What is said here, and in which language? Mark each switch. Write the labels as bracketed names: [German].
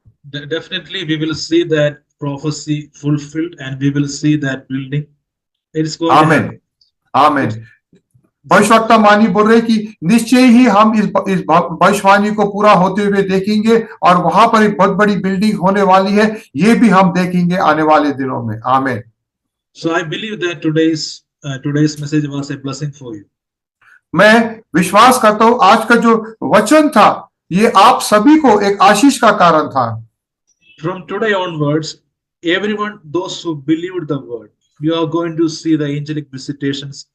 [English] Definitely, we will see that prophecy fulfilled, and we will see that building. It's going. Amen. Amen. [Hindi] भविष्यवक्ता मानी बोल रहे कि निश्चय ही हम इस भविष्यवाणी को पूरा होते हुए देखेंगे और वहां पर एक बहुत बड़ी बिल्डिंग होने वाली है, ये भी हम देखेंगे आने वाले दिनों में। आमेन। [English] So I believe that today's message was a blessing for you. [Hindi] मैं विश्वास करता हूं आज का जो वचन था ये आप सभी को एक आशीष का कारण था। [English] From today onwards, everyone, those who believed the word, you are going to see the angelic visitations.